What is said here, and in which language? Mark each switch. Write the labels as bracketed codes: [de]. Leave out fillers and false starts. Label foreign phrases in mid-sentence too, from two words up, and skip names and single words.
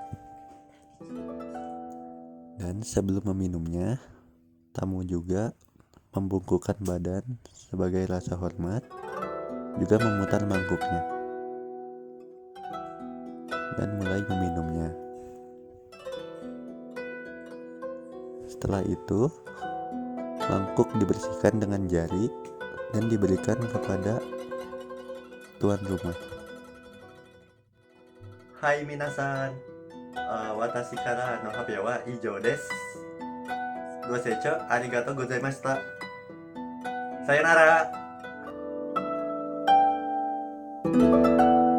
[id] Dan sebelum meminumnya, tamu juga membungkukkan badan sebagai rasa hormat, juga memutar mangkuknya dan mulai meminumnya. Setelah itu, mangkuk dibersihkan dengan jari dan diberikan kepada tuan rumah. [ja] はい皆さん、私からの発表は以上です. ご清聴ありがとうございました. さようなら.